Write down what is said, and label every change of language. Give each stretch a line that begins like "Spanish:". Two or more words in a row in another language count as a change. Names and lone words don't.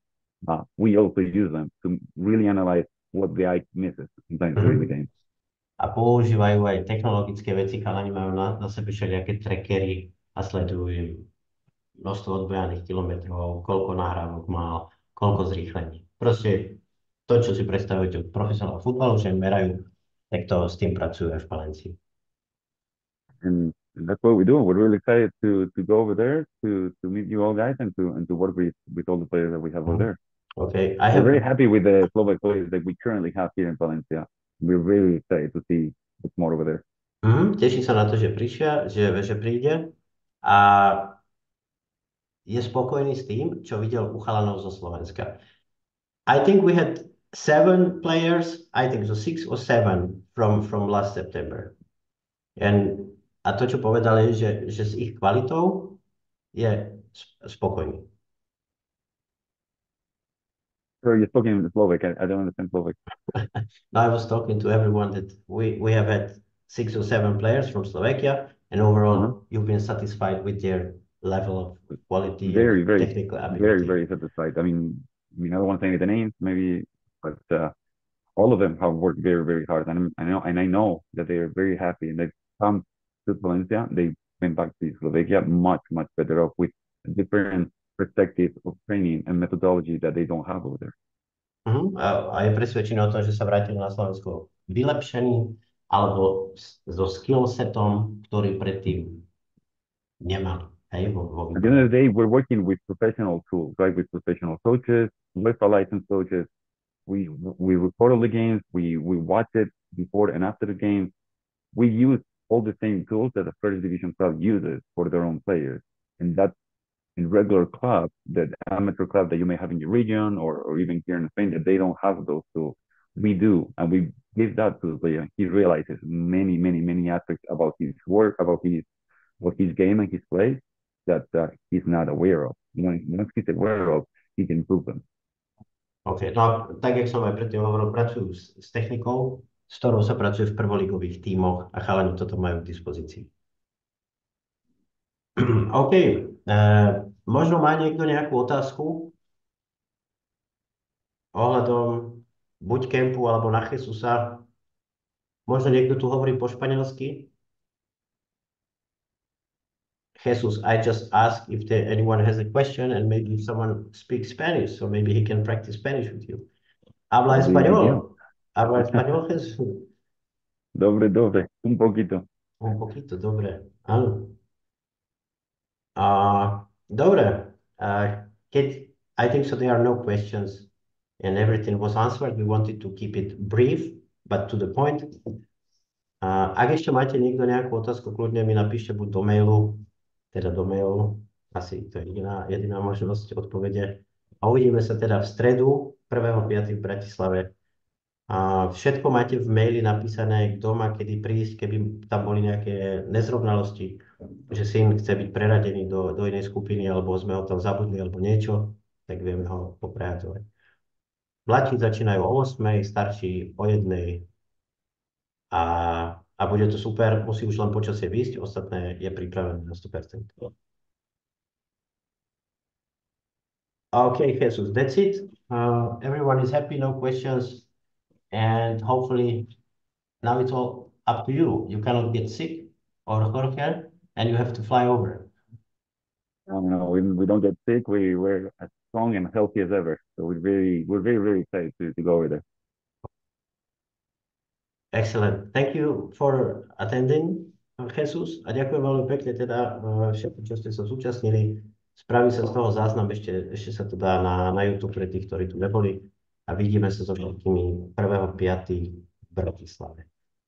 English: We also use them to really analyze what the eye misses sometimes during the game.
Slovak: A používajú aj technologické veci, chalani majú na sebe všelijaké trackery a sledujú množstvo odbojaných kilometrov, koľko nahrávok mal, koľko zrýchlení. Proste to, čo si predstavujete od profesionálneho futbalu, že merajú, tak to s tým pracujú aj v Palencii.
English: And that's what we do. We're really excited to go over there to meet you all guys and to work with all the players that we have over there. Okay, We're very happy with the Slovak players that we currently have here in Valencia. We're really excited to see what's more over there.
Slovak: Teším sa na to, že že príde a je spokojný s tým, čo videl u chalanov zo Slovenska.
English: I think we had 7 players, I think so 6 or 7 from last September.
Slovak: A to, čo povedali, že s ich kvalitou je spokojný.
English: So you're talking in Slovak. I don't understand Slovak. Now I was talking to everyone that we have had 6 or 7 players from Slovakia, and Uh-huh. overall you've been satisfied with their level of quality Very, and very, technical very, ability. very satisfied. I don't want to say the names, maybe, but all of them have worked very, very hard, and I know that they are very happy, and they've come to Valencia. They went back to Slovakia much, much better off with a different perspective of training and methodology that they don't have over there.
Slovak: A je presvedčený o tom, že sa vrátil na Slovensko vylepšený alebo so skillsetom, ktorý predtým nemali. Hej, vo
English: At the end
Slovak: výkone.
English: of the day, we're working with professional tools, right? With professional coaches, with our licensed coaches. We record all the games. We watch it before and after the game. We use all the same tools that a first division club uses for their own players, and that's in regular clubs, the amateur club that you may have in your region or even here in Spain, that they don't have those tools. We do, and we give that to the player. He realizes many, many, many aspects about his work, about his game and his play that he's not aware of. Once he's aware of, he can improve them.
Slovak: OK, no a tak, jak som aj predtým hovoril, pracujú s technikou, s ktorou sa pracuje v prvoligových tímoch a chalani toto majú k dispozícii. OK, možno má niekto nejakú otázku ohľadom buď kempu alebo na Jesusa. Možno niekto tu hovorí po španielsky.
English: Jesus, I just asked if anyone has a question and maybe if someone speaks Spanish, so maybe he can practice Spanish with you.
Spanish: Habla
English: That'll be ideal.
Spanish: español. Habla español, Jesús.
Slovak: Dobre, dobre,
Spanish: un poquito. Un poquito,
Slovak: dobre. Áno. Dobre.
English: I think so there are no questions and everything was answered. We wanted to keep it brief, but to the point.
Slovak: Ak ešte máte niekto nejakú otázku, kľudne mi napíšte buď do mailu, teda do mailu, asi to je jediná možnosť odpovede. A uvidíme sa teda v stredu 1.5. v Bratislave. Všetko máte v maili napísané, kto má kedy prísť, keby tam boli nejaké nezrovnalosti, že syn chce byť preradený do inej skupiny, alebo sme ho tam zabudli, alebo niečo, tak vieme ho poprehadzovať. Mladší začínajú o 8, starší o 1 a bude to super, musí už len počasie výjsť, ostatné je pripravené na 100%.
English: Okay, Jesus, that's it. Everyone is happy, no questions, and hopefully now it's all up to you. You cannot get sick or Jorge, and you have to fly over. No, we don't get sick. We're as strong and healthy as ever. So we're very, very excited to go over there. Excellent. Thank you for attending, Jesus.
Slovak: A ďakujem veľmi pekne teda všetko, čo ste sa zúčastnili. Spraví sa z toho záznam, ešte sa to dá na YouTube pre tých, ktorí tu neboli. A vidíme sa so všetkými 1.5. v Bratislave.